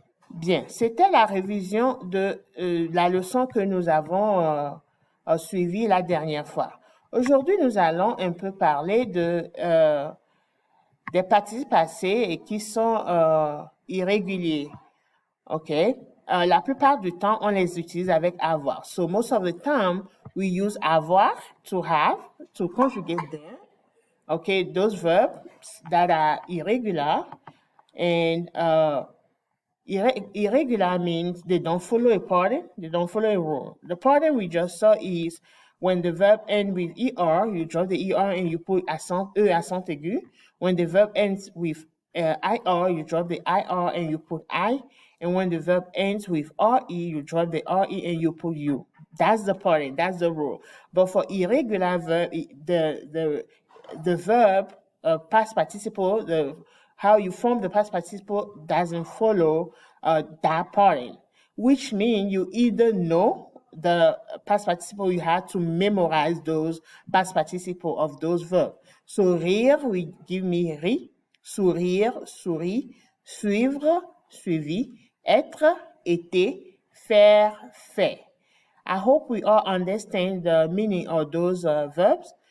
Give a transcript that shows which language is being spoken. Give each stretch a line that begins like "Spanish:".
French: Bien, c'était la révision de la leçon que nous avons suivie la dernière fois. Aujourd'hui, nous allons un peu parler des participes passés et qui sont irréguliers. OK? La plupart du temps, on les utilise avec avoir.
English: So, most of the time, we use avoir, to have, to conjugate them. Okay, those verbs that are irregular. And irregular means they don't follow a pattern, they don't follow a rule. The pattern we just saw is when the verb ends with ER, you drop the ER and you put accent aigu. When the verb ends with IR, you drop the IR and you put I. And when the verb ends with RE, you drop the RE and you put U. That's the pattern, that's the rule. But for irregular verb, the verb past participle, how you form the past participle doesn't follow that pattern, which means you either know the past participle, you have to memorize those past participle of those verbs.
French: So rire
English: will give me
French: ri, sourire, sourit, suivre, suivi, être, été, faire, fait.
English: I hope we all understand the meaning of those verbs.